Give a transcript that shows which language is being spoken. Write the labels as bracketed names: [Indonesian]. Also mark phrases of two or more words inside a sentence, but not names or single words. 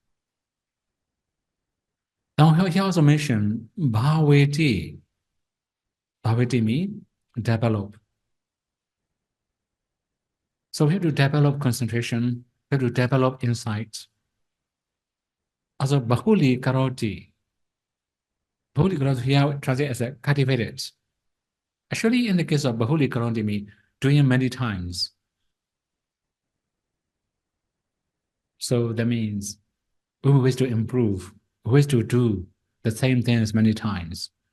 [English] Now he also mentioned bhaveti. Bhaveti means develop. So we have to develop concentration, we have to develop insights. Also [Pali] bahuli karoti. Bahuli karoti [English] here translated as a cultivated. Actually, in the case of [Pali] bahuli karoti [English] means doing many times. So that means we wish to improve, we wish to do the same things many times.